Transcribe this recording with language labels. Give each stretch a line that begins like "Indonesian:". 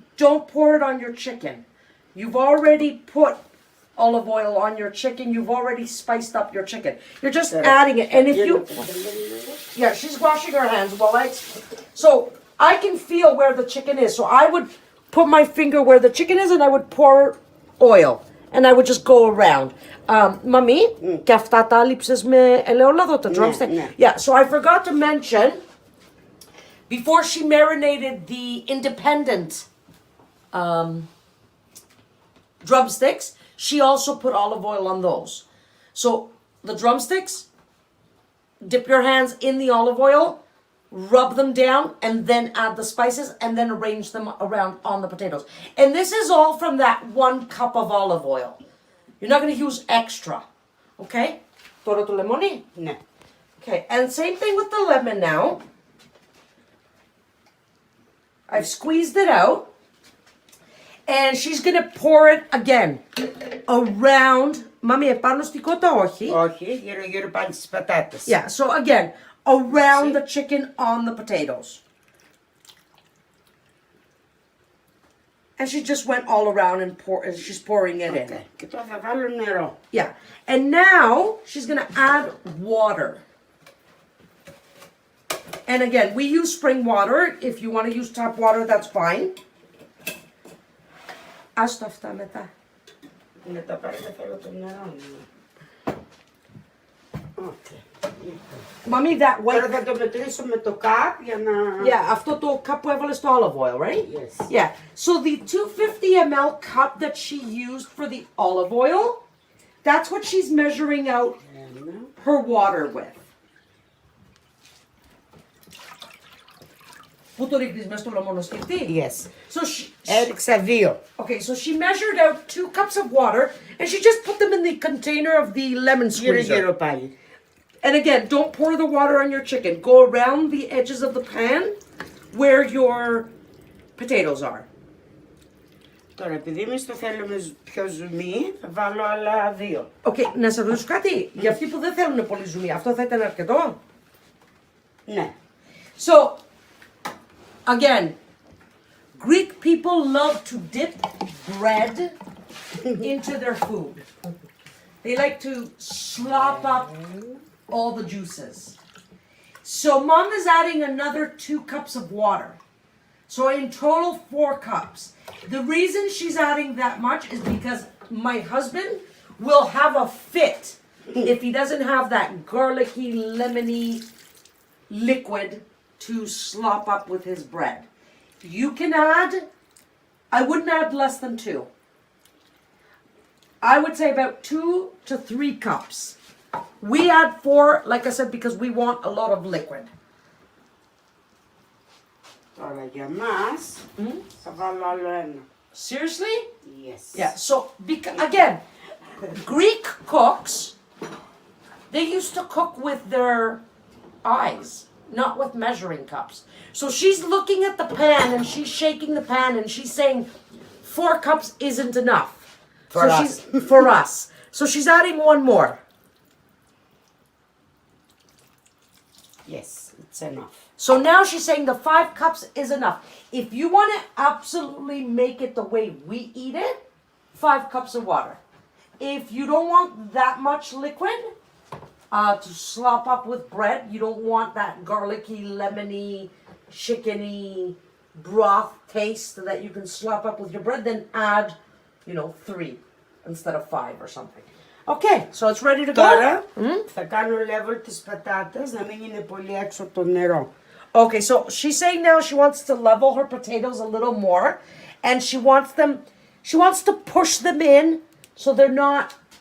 English: Don't pour it on your chicken. You've already put olive oil on your chicken. You've already spiced up your chicken. You're just adding it. And if you... Yeah, she's washing her hands while I... So I can feel where the chicken is. So I would put my finger where the chicken is and I would pour oil. And I would just go around.
Greek: Mami, και αυτά τα λείψες με ελαιόλαδο, τα drumstick?
English: Yeah, so I forgot to mention, before she marinated the independent drumsticks, she also put olive oil on those. So the drumsticks, dip your hands in the olive oil, rub them down, and then add the spices, and then arrange them around on the potatoes. And this is all from that 1 cup of olive oil. You're not going to use extra.
Greek: Okay? Τώρα το λεμόνι? Ναι.
English: Okay, and same thing with the lemon now. I've squeezed it out. And she's going to pour it again around.
Greek: Mami, επάνω στη κότα όχι. Όχι, γύρω πάνω στις πατάτες.
English: Yeah, so again, around the chicken on the potatoes. And she just went all around and she's pouring it in.
Greek: Και τώρα θα βάλω νερό.
English: Yeah. And now she's going to add water. And again, we use spring water. If you want to use tap water, that's fine.
Greek: Ας το αυτά μετά. Μετά πάλι δεν θέλω το νερό.
English: Mommy, that white...
Greek: Τώρα θα το μετρήσω με το cup για να... Yeah, αυτό το cup που έβαλες το olive oil, right?
English: Yes. Yeah. So the 250 ml cup that she used for the olive oil, that's what she's measuring out her water with.
Greek: Πού το ρίχνεις μέσα στο λεμονοσκευτή?
English: Yes. So she...
Greek: Έριξα 2.
English: Okay, so she measured out 2 cups of water and she just put them in the container of the lemon squeezer.
Greek: Γύρω πάλι.
English: And again, don't pour the water on your chicken. Go around the edges of the pan where your potatoes are.
Greek: Τώρα, επειδή εμείς το θέλουμε πιο ζουμί, θα βάλω άλλα 2. Okay, να σας ρωτήσω κάτι. Για αυτοί που δεν θέλουν πολύ ζουμί, αυτό θα ήταν αρκετό? Ναι.
English: So, again, Greek people love to dip bread into their food. They like to slop up all the juices. So Mom is adding another 2 cups of water. So in total 4 cups. The reason she's adding that much is because my husband will have a fit if he doesn't have that garlicky, lemony liquid to slop up with his bread. You can add, I wouldn't add less than 2. I would say about 2 to 3 cups. We add 4, like I said, because we want a lot of liquid.
Greek: Τώρα για μας θα βάλω άλλο ένα.
English: Seriously? Yes. Yeah. So again, Greek cooks, they used to cook with their eyes, not with measuring cups. So she's looking at the pan and she's shaking the pan and she's saying 4 cups isn't enough. For us. For us. So she's adding one more. Yes, it's enough. So now she's saying the 5 cups is enough. If you want to absolutely make it the way we eat it, 5 cups of water. If you don't want that much liquid to slop up with bread, you don't want that garlicky, lemony, chickeny broth taste that you can slop up with your bread, then add, 3 instead of 5 or something. Okay, so it's ready to go.
Greek: Τώρα θα κάνω level τις πατάτες να μην είναι πολύ έξω από το νερό.
English: Okay, so she's saying now she wants to level her potatoes a little more, and she wants to push them in so they're not,